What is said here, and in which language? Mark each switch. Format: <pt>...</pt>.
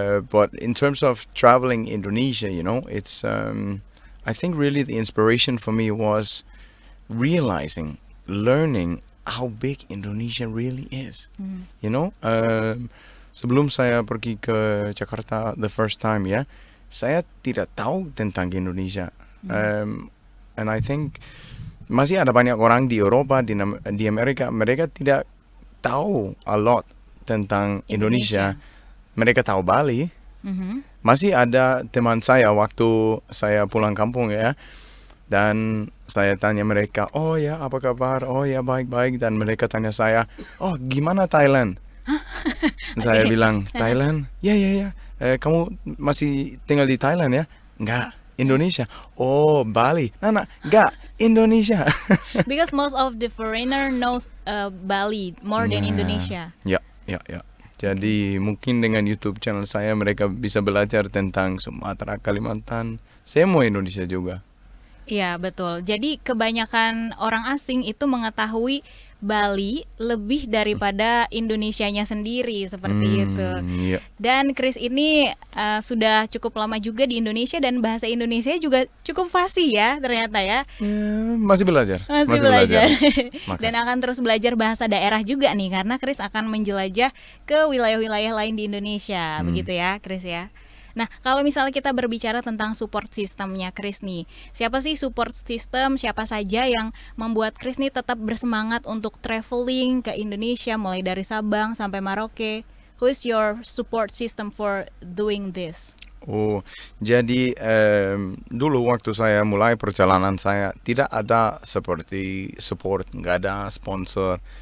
<en>But in terms of traveling Indonesia, you know, it's I think really the inspiration for me was realizing, learning how big Indonesia really is. You know,</en> <id>sebelum saya pergi ke Jakarta</id> <en>the first time</en> <id>ya, saya tidak tahu tentang Indonesia.</id> <en>And I think</en> <id>masih ada banyak orang di Eropa, di Amerika, mereka tidak tahu</id> <en>a lot</en> <id>tentang Indonesia. Mereka tahu Bali. Masih ada teman saya waktu saya pulang kampung ya, dan saya tanya mereka, oh ya apa kabar, oh ya baik-baik, dan mereka tanya saya, oh gimana Thailand? Saya bilang, Thailand? Ya, kamu masih tinggal di Thailand ya? Enggak, Indonesia. Oh, Bali. Nana, enggak, Indonesia.</id> <en>Because most of the foreigner knows Bali more than Indonesia.</en> <id>Ya. Jadi mungkin dengan YouTube channel saya mereka bisa belajar tentang Sumatera, Kalimantan, semua Indonesia juga. Iya, betul. Jadi kebanyakan orang asing itu mengetahui Bali lebih daripada Indonesianya sendiri, seperti itu. Iya. Dan Chris ini sudah cukup lama juga di Indonesia dan bahasa Indonesia juga cukup fasih ya ternyata ya. Masih belajar. Masih belajar. Makasih. Dan akan terus belajar bahasa daerah juga nih, karena Chris akan menjelajah ke wilayah-wilayah lain di Indonesia, begitu ya Chris ya. Nah, kalau misalnya kita berbicara tentang support sistemnya Chris nih, siapa sih support system, siapa saja yang membuat Chris nih tetap bersemangat untuk traveling ke Indonesia mulai dari Sabang sampai Merauke?</id> <en>Who is your support system for doing this?</en> <id>Oh, jadi dulu waktu saya mulai perjalanan saya tidak ada seperti support, nggak ada sponsor.</id>